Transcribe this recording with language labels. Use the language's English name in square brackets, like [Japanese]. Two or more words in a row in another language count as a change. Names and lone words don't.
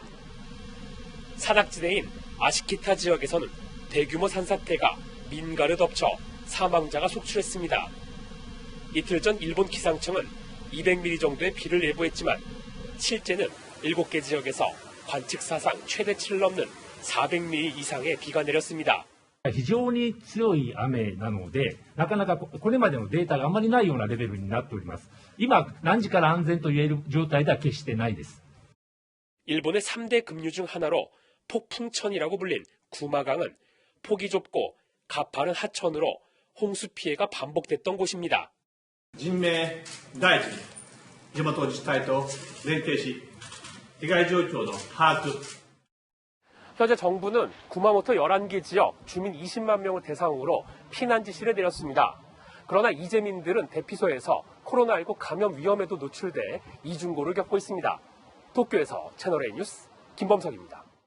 [Korean] 산악지대인 아시키타 지역에서는 대규모 산사태가 민가를 덮쳐 사망자가 속출했습니다. 이틀 전 일본 기상청은 200mm 정도의 비를 예보했지만 실제는 7개 지역에서 관측 사상 최대치를 넘는 400mm 이상의 비가 내렸습니다. [Japanese] 非常に強い雨なので、なかなかこれまでのデータがあまりないようなレベルになっております。今、何時から安全と言える状態では決してないです。 [Korean] 일본의 3대 급류 중 하나로 폭풍천이라고 불린 구마강은 폭이 좁고 가파른 하천으로 홍수 피해가 반복됐던 곳입니다. [Japanese] 人命第一に地元自治体と連携し被害状況の把握 [Korean] 현재 정부는 구마모토 11개 지역 주민 20만 명을 대상으로 피난 지시를 내렸습니다. 그러나 이재민들은 대피소에서 코로나19 감염 위험에도 노출돼 이중고를 겪고 있습니다. 도쿄에서 채널A 뉴스 김범석입니다.